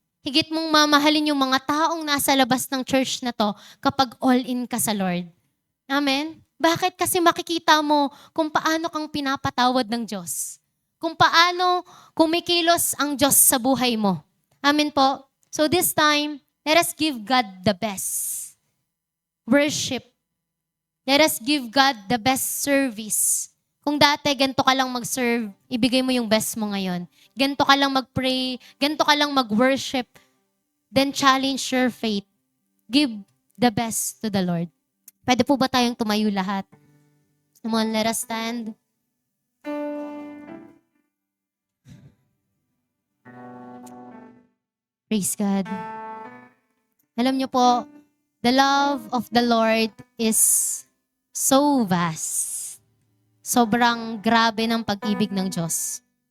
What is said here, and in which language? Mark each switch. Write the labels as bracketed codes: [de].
[tl] Higit mong mamahalin yung mga taong nasa labas ng church na to kapag all-in ka sa Lord. Amen? Bakit? Kasi makikita mo kung paano kang pinapatawad ng Diyos. Kung paano kumikilos ang Diyos sa buhay mo. Amen po? [en] So this time, let us give God the best. Worship. Let us give God the best service. [tl] Kung dati, ganito ka lang mag-serve, ibigay mo yung best mo ngayon. Ganito ka lang mag-pray, ganito ka lang mag-worship, [en] then challenge your faith. Give the best to the Lord. [tl] Pwede po ba tayong tumayo lahat? [en] Come on, let us stand. Praise God. Alam niyo po, the love of the Lord is so vast. [tl] Sobrang grabe ng pag-ibig ng Diyos.